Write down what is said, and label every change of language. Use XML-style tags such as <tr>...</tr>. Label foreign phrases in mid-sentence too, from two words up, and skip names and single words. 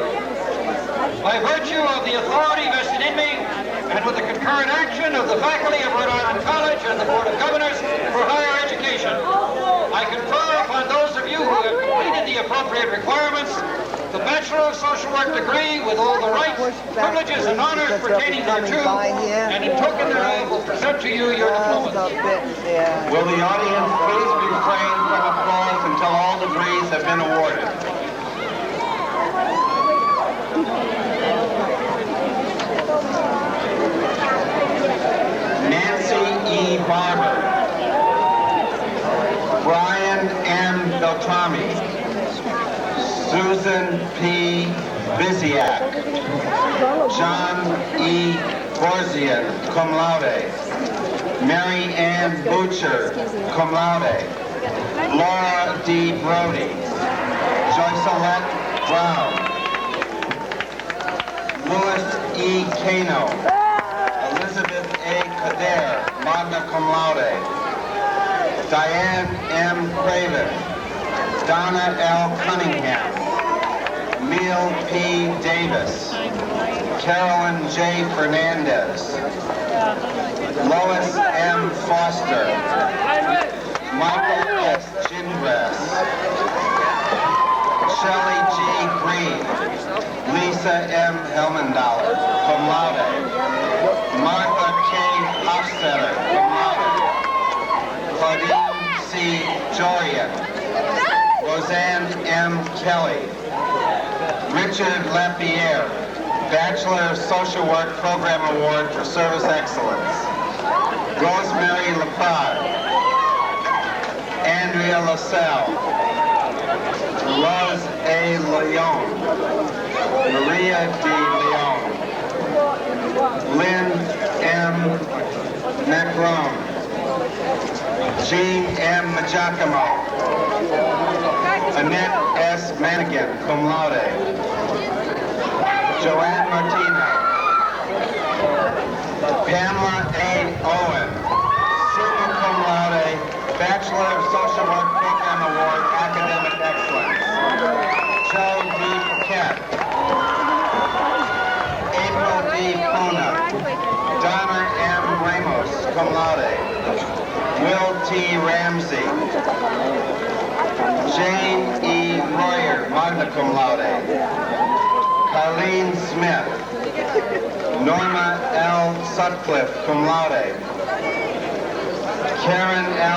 <en>By virtue of the authority vested in me, and with the concurrent action of the faculty of Rhode Island College and the Board of Governors for higher education, I confer upon those of you who have completed the appropriate requirements the Bachelor of Social Work degree with all the rights, privileges, and honors pertaining thereto, and in token thereof will present to you your diplomas. Will the audience please refrain from applause until all degrees have been awarded? Nancy E. Barber, Brian M. Beltrami, Susan P. Biziak, John E. Borzian,</en> <la>cum laude,</la> <en>Mary Ann Butcher,</en> <la>cum laude,</la> <en>Laura D. Brody, Joycelette Brown, Louis E. Cano, Elizabeth A. Kader,</en> <la>magna cum laude,</la> <en>Diane M. Craven, Donna L. Cunningham, Neil P. Davis, Carolyn J. Fernandez, Lois M. Foster, Michael S. Gingras, Shelley G. Green, Lisa M. Helmendauer,</en> <la>cum laude,</la> <en>Martha K. Hofstetter,</en> <la>cum laude,</la> <en>Claudine C. Jorian, Roseanne M. Kelly, Richard Lapierre, Bachelor of Social Work Program Award for Service Excellence, Rosemary Lepard, Andrea LaSalle, Rose A. Leon, Maria D. Leon, Lynn M. Macron, Jean M. Giacomo, Annette S. Manigan,</en> <la>cum laude,</la> <en>Joanne Martina, Pamela A. Owen,</en> <la>summa cum laude,</la> <en>Bachelor of Social Work Program Award, Academic Excellence, Joe D. Paquette, April D. Pona, Donna M. Ramos,</en> <la>cum laude,</la> <en>Will T. Ramsey, Jane E. Royer,</en> <la>magna cum laude,</la> <en>Colleen Smith, Norma L. Sutcliffe,</en> <la>cum laude,</la> <en>Karen L.</en>